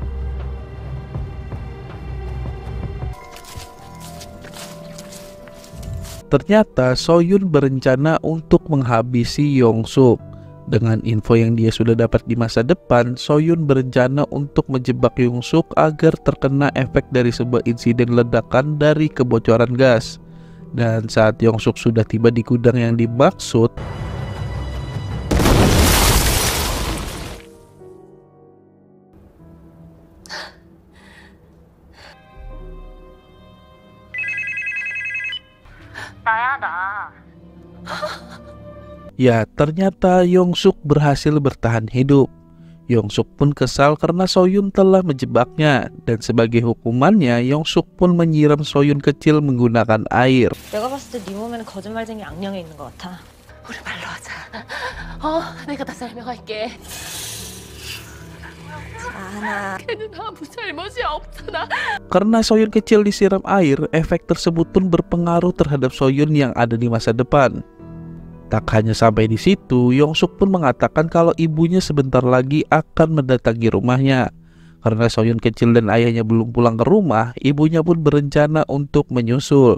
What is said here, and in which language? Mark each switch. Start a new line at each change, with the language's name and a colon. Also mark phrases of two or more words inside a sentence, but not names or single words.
Indonesian: Ternyata Soyun berencana untuk menghabisi Yongsuk. Dengan info yang dia sudah dapat di masa depan, Soyun berencana untuk menjebak Yongsuk agar terkena efek dari sebuah insiden ledakan dari kebocoran gas. Dan saat Yongsuk sudah tiba di gudang yang dimaksud,
Korean: 나야 나.
Indonesian: ya ternyata Yongsuk berhasil bertahan hidup. Yongsuk pun kesal karena Soyun telah menjebaknya, dan sebagai hukumannya Yongsuk pun menyiram Soyun kecil menggunakan air.
Korean: 내가 봤을 때 네 몸에는 거짓말쟁이 악령이 있는 것 같아. 우리 말로 하자. 내가 다 설명할게. 걔는 아무 잘못이 없잖아.
Indonesian: Karena Soyun kecil disiram air, efek tersebut pun berpengaruh terhadap Soyun yang ada di masa depan. Tak hanya sampai di situ, Yongsuk pun mengatakan kalau ibunya sebentar lagi akan mendatangi rumahnya. Karena Soyun kecil dan ayahnya belum pulang ke rumah, ibunya pun berencana untuk menyusul.